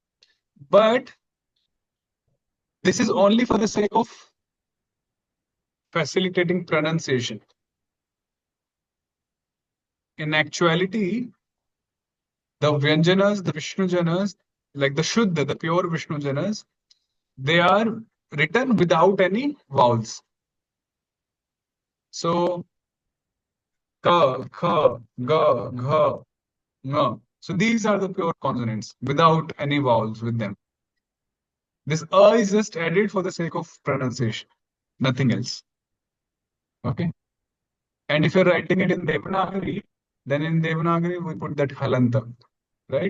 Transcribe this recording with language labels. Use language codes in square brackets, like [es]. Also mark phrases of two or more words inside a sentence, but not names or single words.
[en] But this is only for the sake of facilitating pronunciation. In actuality, the Vyanjanas, the Vishnu Janas, like the Shuddha, the pure Vishnu Janas, they are written without any vowels. So, [sa] ka, kha, ga, gha, nga. [en] So these are the pure consonants without any vowels with them. This a is just added for the sake of pronunciation, nothing else. Okay. And if you're writing it in Devanagari, then in Devanagari we put that halanta, right?